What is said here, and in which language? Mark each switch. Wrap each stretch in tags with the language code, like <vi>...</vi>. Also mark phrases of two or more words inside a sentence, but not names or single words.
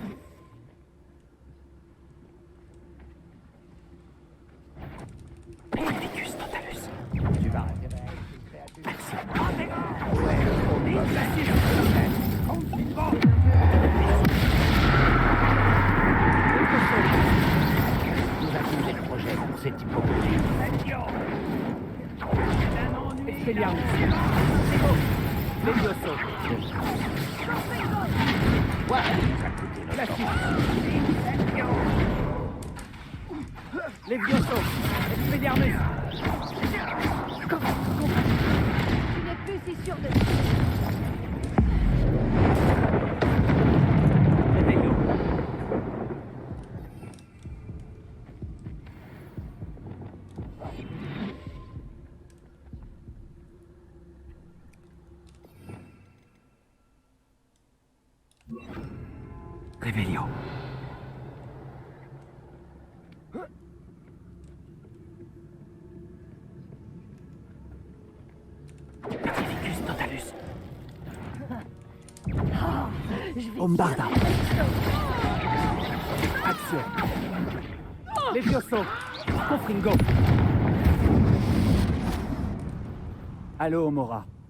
<la>Eclipicus totalus.</la> <fr>Tu vas récupérer une créature. Merci. Nous avons des projets pour cette hypothèse. Expelliarmus. Levioso. Levioso. Expelliarmus. Tu n'es plus si sûr de Revelio. Revelio.</fr> <la>Eclipicus totalus.</la> <fr>Bombarda. Action. Levioso. Confringo. Allô, Mora.</fr>